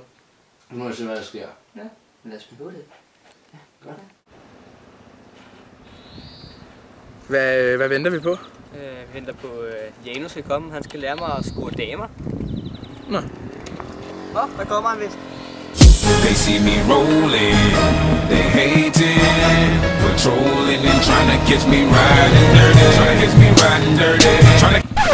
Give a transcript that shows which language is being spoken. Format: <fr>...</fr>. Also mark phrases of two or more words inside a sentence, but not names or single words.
<da>Nu må jeg se, hvad der sker. Ja, men lad os prøve det. Ja, godt. Hvad venter vi på? Vi venter på, Janus skal komme. Han skal lære mig at score damer. Nå. Der kommer han vist.</da> <en>They see me rolling, they hating, patrolling and trying to catch me riding dirty, trying to catch me riding dirty, trying to</en>